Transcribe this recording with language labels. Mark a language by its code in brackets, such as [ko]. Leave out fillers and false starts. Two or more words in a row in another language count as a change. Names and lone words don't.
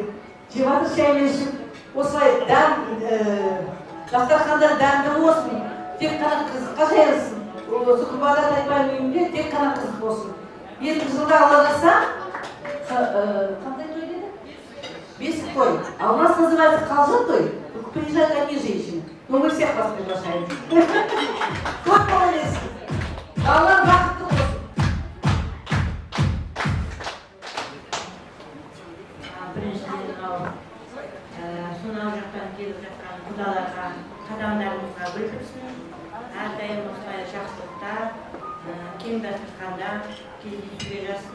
[kk] Жеп жатыр шаймен ішіп. Осылай дастархандар дәмді болсын. Тек қана қызыққа жайылсын. Сұхбатта айтпаймын үйімде, тек қана қызық болсын. 20 жылда Алла жазса, қандай той деді? Бесік той. [ru] А у нас называется [kk] колжа той. [ru] Приезжают одни женщины. Ну, мы всех вас приглашаем. Как молодец! [kk] Алла бақытты болсын. Біріншіден сонау жақтан келіп жатқан құдаларға қадамдарыңызға білдірсін. Әрдайым осылай жақсылықта, кең дастарханда кездесуге жазсын.